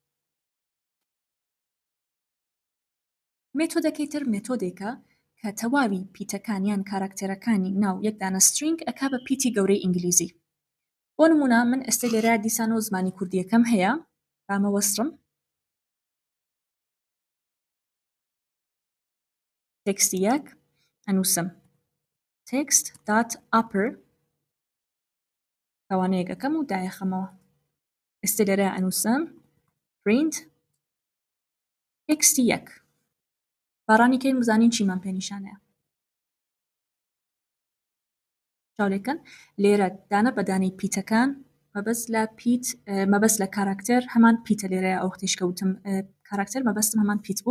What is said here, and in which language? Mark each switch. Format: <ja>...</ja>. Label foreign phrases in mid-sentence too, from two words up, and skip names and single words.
<ckb>مێتۆدەکەی تر مێتۆدێکە کە تەواوی پیتەکانیان کاراکتێرەکانی ناو یەک دانە سترینگ ئەکا بە پیتی گەورەی ئینگلیزی. بۆ نمونە من ئێستا لێرە دیسانەوە زمانی کوردیەکەم هەیە بامە وەستڕم تێکستی یەک ئەنووسم</ckb> <en>text dot upper</en> <ckb>کەوانەیەکەکەم و دایەخەمەوە. ئێستا لێرە ئەنووسم print تێکستی یەک باڕانیکەین بزانین چیمان پێنیشانەیە. چاولێکن لێرە دانە بەدانەی پیتەکان مەبەست لە کاراکتەر هەمان پیتە لێرەیە ئەو تێشکەوتم کاراکتەر مەبەستم هەمان پیت بوو.</ckb>